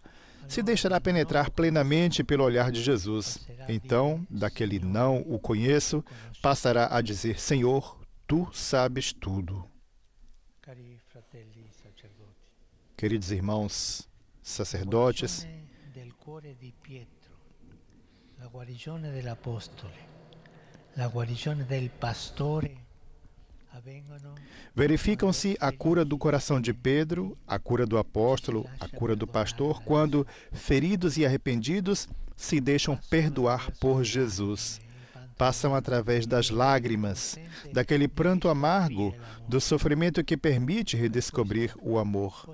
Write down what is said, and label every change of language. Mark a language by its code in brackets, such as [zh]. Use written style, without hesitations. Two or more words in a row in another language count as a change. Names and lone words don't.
[pt] Se deixará penetrar plenamente pelo olhar de Jesus. Então, daquele não o conheço, passará a dizer: Senhor, tu sabes tudo. Queridos irmãos sacerdotes, [it] la guarigione dell'apostolo, la guarigione del pastore avvengono. [pt] Verificam-se a cura do coração de Pedro, a cura do apóstolo, a cura do pastor, quando, feridos e arrependidos, se deixam perdoar por Jesus. Passam através das lágrimas, daquele pranto amargo, do sofrimento que permite redescobrir o amor.